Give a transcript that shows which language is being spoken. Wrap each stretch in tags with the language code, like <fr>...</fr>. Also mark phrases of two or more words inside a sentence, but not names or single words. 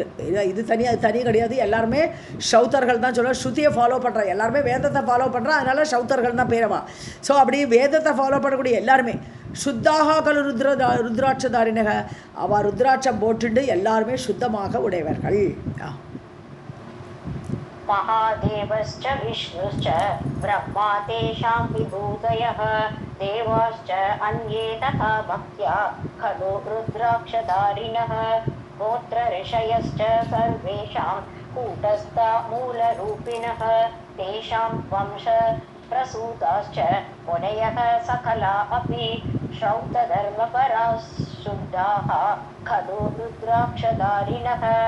<ta>இது தனி அது தனி கிடையாது. எல்லாருமே ஸ்ரௌத்தர்கள் தான் சொல்லுவாங்க. ஸ்ருதியை ஃபாலோ பண்ணுற எல்லாருமே வேதத்தை ஃபாலோ பண்ணுறா, அதனால ஸ்ரௌத்தர்கள் தான் பேரவா. ஸோ அப்படி வேதத்தை ஃபாலோ பண்ணக்கூடிய எல்லாருமே</ta> <sa>शुद्धाः खलु रुद्राक्षधारिणः</sa> <ta>அவ ருத்ராட்சம் போட்டுண்டு எல்லாருமே சுத்தமாக உடையவர்கள்.</ta> <sa>महादेवश्च विष्णुश्च ब्रह्मा तेषां विभूतयः देवाश्च अन्ये तथा भक्त्या खलु रुद्राक्षधारिणः गोत्र ऋषयश्च सर्वेषां कूटस्था मूलरूपिणः तेषां वंश प्रसूताश्च मुनयः सकला अपि श्रौतधर्मपराः शुद्धाः खलु रुद्राक्षधारिणः.</sa>